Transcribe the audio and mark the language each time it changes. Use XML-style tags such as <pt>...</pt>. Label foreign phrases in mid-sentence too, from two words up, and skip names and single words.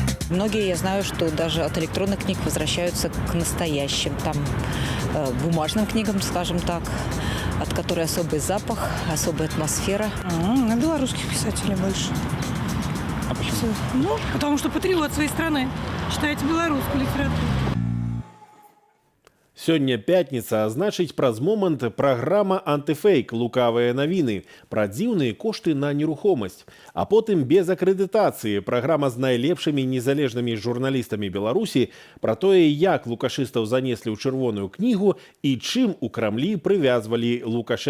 <ru>Многие, я знаю, что даже от электронных книг возвращаются к настоящим, там, бумажным книгам, скажем так, от которой особый запах, особая атмосфера. На белорусских писателей больше. А почему? Ну, потому что патриот своей страны. Читайте белорусскую литературу.</ru> <be>Сёння пятница, а значыць праз момант праграма «Антыфейк. Лукавыя навіны» пра дзіўныя кошты на нерухомасць. А потым без акрэдытацыі праграма з найлепшымі незалежнымі журналістамі Беларусі пра тое, як лукашыстаў занеслі ў чырвоную кнігу і чым у Крамлі прывязвалі Лукашэнку.</be>